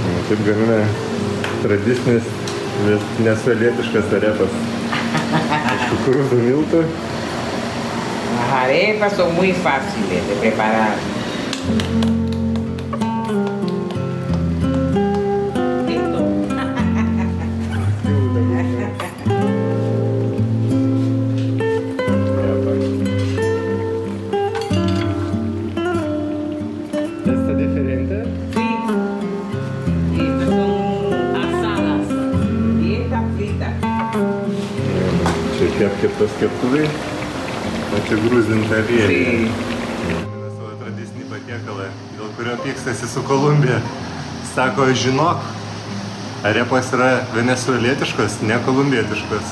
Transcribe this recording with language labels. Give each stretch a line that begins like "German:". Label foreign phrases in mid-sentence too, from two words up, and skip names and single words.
Lithuanian: Taip gamina tradicinis venezuelietiškas arepas. Iš kukurūzų miltų.
Spanish: Las arepas son muy fáciles de preparar. Listo. ¿Está diferente? Sí. Y estas son asadas. Y estas fritas.
Lithuanian: Čia keptos keptuvai, o čia grūzinta aliejai.
Spanish: Sí.
Lithuanian: Savo tradicinį patiekalą, dėl kurio pykstasi su Kolumbija. Sako, žinok, arepas yra venezuelietiškos, ne kolumbietiškos.